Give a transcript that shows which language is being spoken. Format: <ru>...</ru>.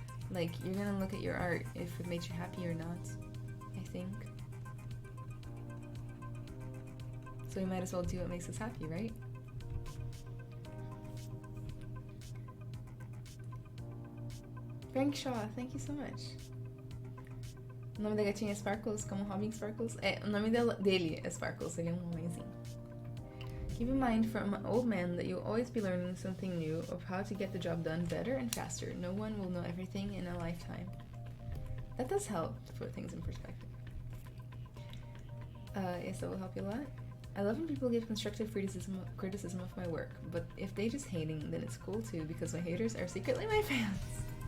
<en>Like, you're gonna look at your art if it made you happy or not, I think. So we might as well do what makes us happy, right? Frank Shaw, thank you so much.</en> <pt>O nome da gatinha é Sparkles, como Robin Sparkles. O nome dele é Sparkles, ele é homenzinho.</pt> <en>Keep in mind from an old man that you'll always be learning something new of how to get the job done better and faster. No one will know everything in a lifetime. That does help to put things in perspective. Yes, that will help you a lot. I love when people give constructive criticism of my work, but if they just hating, then it's cool too, because my haters are secretly my fans.</en>